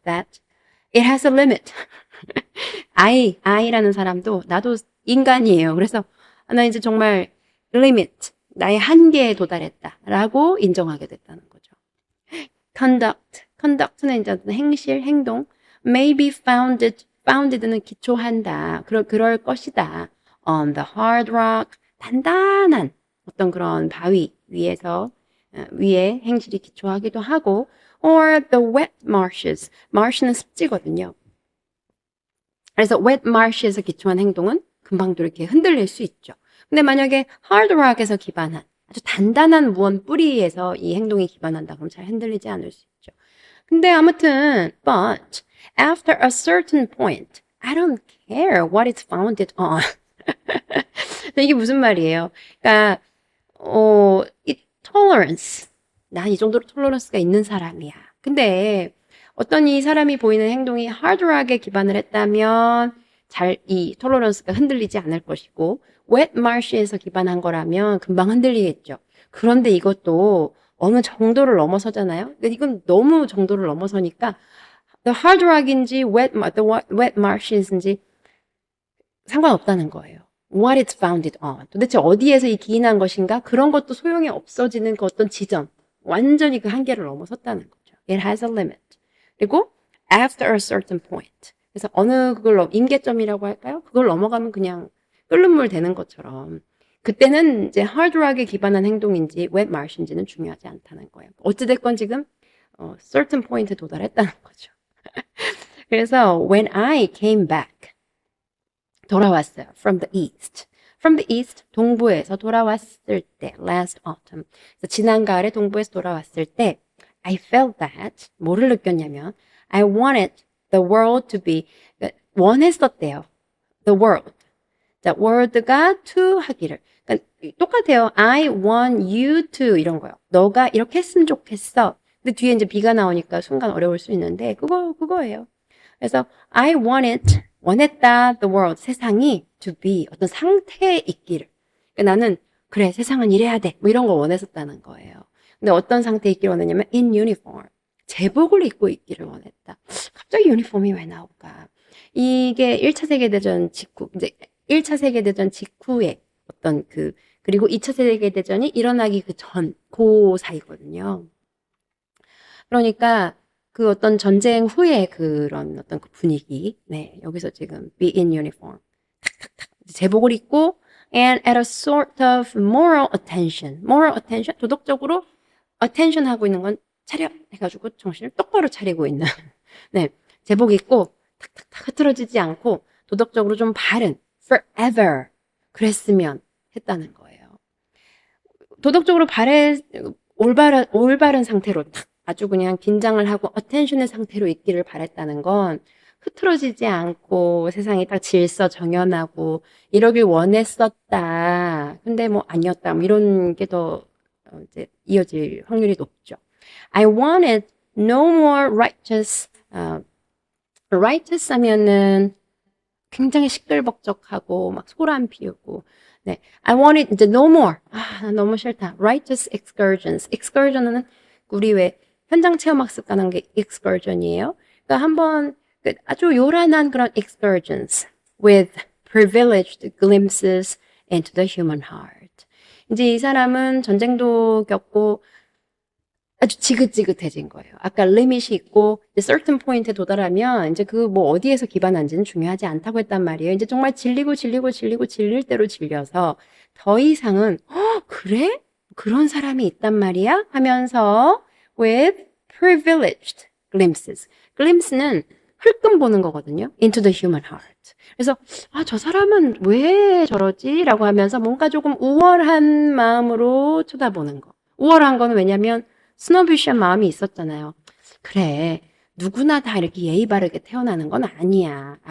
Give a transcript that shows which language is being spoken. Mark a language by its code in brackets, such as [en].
[en] That it has a limit. [ko] I라는 사람도 나도 인간이에요. 그래서 나 이제 정말 limit 나의 한계에 도달했다라고 인정하게 됐다는 거죠. conduct는 이제 행실, 행동. [en] may be founded는 기초한다. [ko] 그럴 것이다. [en] on the hard rock, [ko] 단단한 어떤 그런 바위 위에 행실이 기초하기도 하고, [en] or the wet marshes. [ko] marsh는 습지거든요. 그래서 wet marsh에서 기초한 행동은 금방도 이렇게 흔들릴 수 있죠. 근데 만약에 hard rock에서 기반한 아주 단단한 무언 뿌리에서 이 행동이 기반한다 그럼 잘 흔들리지 않을 수 있죠. 근데 아무튼 [en] but after a certain point I don't care what it's founded on. [ko] 이게 무슨 말이에요? 그러니까 이 tolerance 난 이 정도로 톨러런스가 있는 사람이야. 근데 어떤 이 사람이 보이는 행동이 hard rock에 기반을 했다면 이 톨러런스가 흔들리지 않을 것이고 wet marsh에서 기반한 거라면 금방 흔들리겠죠. 그런데 이것도 어느 정도를 넘어서잖아요. 이건 너무 정도를 넘어서니까 the hard rock인지 the wet marsh인지 상관없다는 거예요. [en] What it's founded on. [ko] 도대체 어디에서 이 기인한 것인가? 그런 것도 소용이 없어지는 그 어떤 지점. 완전히 그 한계를 넘어섰다는 거죠. [en] It has a limit. 그리고 after a certain point. [ko] 그래서 어느 그걸 임계점이라고 할까요? 그걸 넘어가면 그냥 끓는 물 되는 것처럼 그때는 이제 hard rock에 기반한 행동인지 wet marsh인지는 중요하지 않다는 거예요. 어찌됐건 지금 certain point에 도달했다는 거죠. [en] 그래서 when I came back [ko] 돌아왔어요. [en] From the east. From the east, [ko] 동부에서 돌아왔을 때, [en] last autumn. [ko] 그래서 지난 가을에 동부에서 돌아왔을 때, [en] I felt that, [ko] 뭐를 느꼈냐면, [en] I wanted the world to be, [ko] 원했었대요. [en] The world. [ko] 자, world가 to 하기를. 그러니까 똑같아요. [en] I want you to [ko] 이런 거요. 너가 이렇게 했으면 좋겠어. 근데 뒤에 이제 B가 나오니까 순간 어려울 수 있는데, 그거예요. 그래서 I 원했다 the world 세상이 to be 어떤 상태에 있기를. 그러니까 나는 그래 세상은 이래야 돼 뭐 이런 거 원했었다는 거예요. 근데 어떤 상태에 있기를 원했냐면 in uniform 제복을 입고 있기를 원했다. 갑자기 유니폼이 왜 나올까? 이게 1차 세계대전 직후 이제 1차 세계대전 직후에 어떤 그리고 2차 세계대전이 일어나기 그 사이거든요. 그러니까 그 어떤 전쟁 후에 그런 어떤 그 분위기. 네, 여기서 지금 be in uniform. 탁탁탁. 제복을 입고 [en] and at a sort of moral attention. [ko] moral attention 도덕적으로 attention 하고 있는 건 차려 해가지고 정신을 똑바로 차리고 있는. 네, 제복 입고 탁탁탁 흐트러지지 않고 도덕적으로 좀 바른 forever 그랬으면 했다는 거예요. 도덕적으로 올바른 상태로 탁 아주 그냥 긴장을 하고 attention의 상태로 있기를 바랬다는 건 흐트러지지 않고 세상이 딱 질서 정연하고 이러길 원했었다. 근데 뭐 아니었다. 뭐 이런 게 더 이제 이어질 확률이 높죠. [en] I wanted no more righteous. [ko] righteous 하면은 굉장히 시끌벅적하고 막 소란 피우고. [en] 네, I wanted 이제 no more. [ko] 너무 싫다. righteous excursions. excursion은 우리 왜 현장 체험학습 가는 게 excursion이에요. 그러니까 한번 아주 요란한 그런 [en] excursions with privileged glimpses into the human heart. [ko] 이제 이 사람은 전쟁도 겪고 아주 지긋지긋해진 거예요. 아까 limit이 있고 이제 certain point에 도달하면 이제 그 뭐 어디에서 기반한지는 중요하지 않다고 했단 말이에요. 이제 정말 질리고 질릴 대로 질려서 더 이상은 그래? 그런 사람이 있단 말이야? [en] 하면서 with privileged glimpses. [ko] glimpse는 흘끔 보는 거거든요. [en] into the human heart. [ko] 그래서 저 사람은 왜 저러지? 라고 하면서 뭔가 조금 우월한 마음으로 쳐다보는 거. 우월한 거는 왜냐면 스노비시한 마음이 있었잖아요. 그래, 누구나 다 이렇게 예의 바르게 태어나는 건 아니야.